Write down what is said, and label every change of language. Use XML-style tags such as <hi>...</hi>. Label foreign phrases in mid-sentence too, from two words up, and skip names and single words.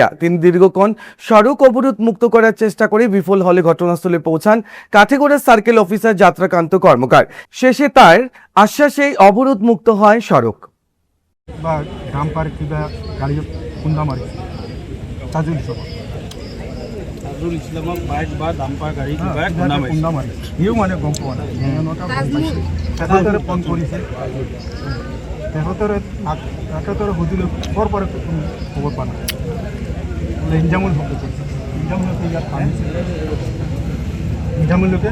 <bn>তিনি দীর্ঘক্ষণ সড়ক অবরোধ মুক্ত করার চেষ্টা করে বিফল হলে ঘটনাস্থলে পৌঁছান কাঠিগড়ার সার্কেল অফিসার যাত্রাকান্ত কর্মকার। শেষে তার আশ্বাসে অবরোধ মুক্ত হয় সড়ক।</bn> <as>ডাম্পার কিবা গাড়ি খুন্দা মারিছে তাজুল বাইক বা ডাম্পার গাড়ি কিবা খুন্দা মারিছে। ইও মানে গম পোৱা নাই, তেখেতৰে ফোন কৰিছে। তেখেতৰে সুধিলে ক'ৰ পৰা খবৰ পোৱা নাই, ইঞ্জামুল শব্দ কৰিছে। নিজামুলকে ইয়াত আনিছিল নিজামুলকে</as>